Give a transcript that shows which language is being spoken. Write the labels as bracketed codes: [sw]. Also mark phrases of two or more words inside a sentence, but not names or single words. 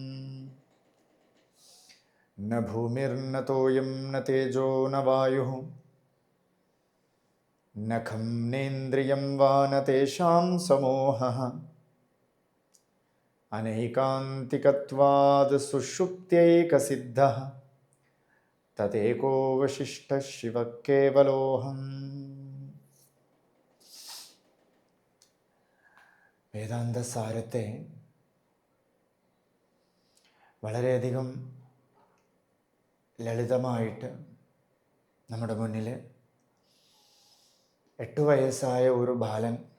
[sa] न भूमिर्न तोयं न तेजो न वायुः न खं नेन्द्रियं वा न तेषां समूहः। अनैकान्तिकत्वाद् सुषुप्त्यैकसिद्धः तदेको वशिष्ठः शिवः केवलोऽहम्। [ml] വേദാന്തസാരത്തെ വളരെയധികം ലളിതമായിട്ട് നമ്മുടെ മുന്നിൽ 8 വയസ്സായ ഒരു ബാലൻ